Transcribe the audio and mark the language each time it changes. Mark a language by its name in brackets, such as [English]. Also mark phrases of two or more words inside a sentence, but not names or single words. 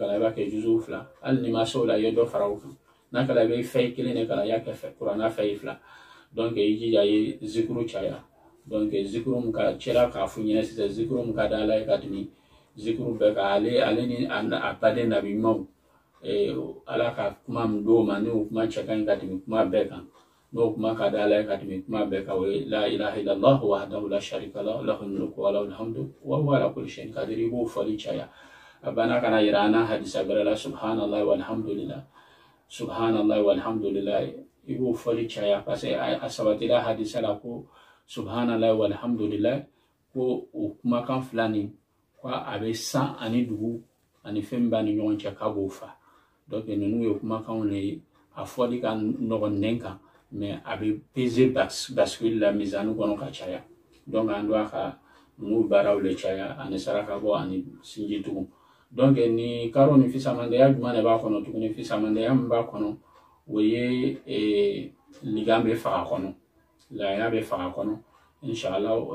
[Bambara] kalan i b'a kɛ juzu fila hali ni ma se o la i ye dɔ fara o kan n'a kɛla i bɛ fɛn kelen de kalan i y'a kɛ kuranna fɛn fila donc i jija i ye zikuru caya donc zikuru min ka cɛla k'a fɔ ɲɛna sisan zikuru min ka da ala ye ka tɛmɛ zikuru bɛɛ ka ale ni a baden nabi ɲumanw ala ka kuma min d'o ma n'o kuma cɛ ka ɲi ka tɛmɛ kuma bɛɛ kan n'o kuma ka da ala ye ka tɛmɛ kuma bɛɛ kan o ye [Arabic] لا إله إلا الله وحده لا شريك له له الملك وله الحمد وهو على كل شيء قدير [Bambara] i b'o fɔli caya a banna kana yira an na hadisa bɛrɛ la [Arabic] سبحان الله والحمد لله سبحان الله [Bambara] walhamdulillah i b'o fɔli caya [French] parce que [Bambara] a sabatila hadisa la ko [Arabic] سبحان الله والحمد لله [Bambara] ko o kumakan fila nin ko a bɛ san ani dugu ani fɛn b'a ni ɲɔgɔn cɛ k'a b'o fa donc ninnu ye kumakanw de ye a fɔli ka nɔgɔn nɛn kan mais a bɛ [French] peser bascule [Bambara] la misani kɔnɔ ka caya donc an doit ka ninnu baaraw de caya ani saraka bɔ ani sinji tugun donc ni karo ni fisamandeya jumɛn de b'a kɔnɔ tuguni fisamandeya min b'a kɔnɔ o ye ligan bɛ faga kɔnɔ laya bɛ faga kɔnɔ inshallah